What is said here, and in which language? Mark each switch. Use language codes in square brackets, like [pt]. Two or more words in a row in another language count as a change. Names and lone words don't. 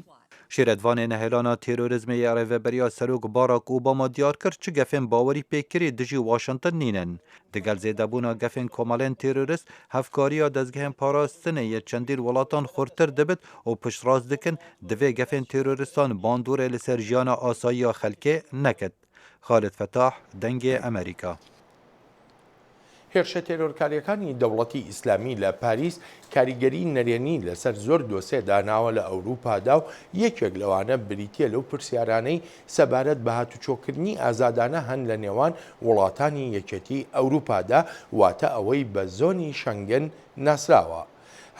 [ku] Şêretvanê nehelana terorîzmê ya rêveberiya Serok Barack Obama diyar kir çi gefên bawerî pêkirî dijî Washington nînin. Digel zêdebûna gefên komelên terorîst, hevkariya dezgehên parastinê yê çendî welatan xurtir dibit û piştrast dikin divê gefên terorîstan bandorê li ser jiyana asayiya xelkê nekit. Xalid Fetah, Dengê Amerîka. [ckb] هێرشە تێرۆرکاریەکانی دەوڵەتی ئیسلامی لە پاریس کاریگەری نەرێنی لەسەر زۆر دۆسێ داناوە لە ئەوروپادا و یەکێک لەوانە بریتیە لەو پرسیارانەی سەبارەت بە هاتوچۆکردنی ئازادانە هەن لە نێوان وڵاتانی یەکێتی ئەوروپادا واتە ئەوەی بە زۆنی شەنگن ناسراوە.